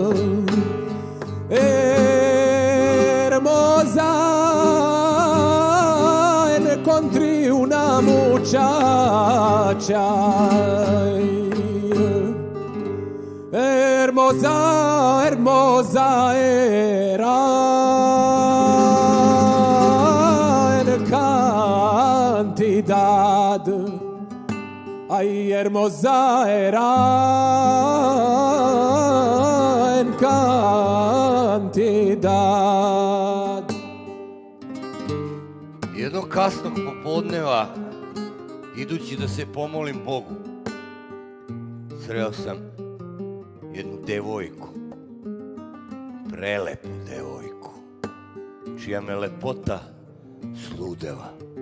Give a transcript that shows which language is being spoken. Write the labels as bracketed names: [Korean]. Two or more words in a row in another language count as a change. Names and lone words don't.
[Spanish] hermosa, encontré una muchacha hermosa, hermosa era en cantidad. Ay, hermosa era en cantidad. [Serbian] Jednog kasnog popodneva, idući da se pomolim Bogu, sreo sam jednu devojku, prelepu devojku, čija me lepota sludela.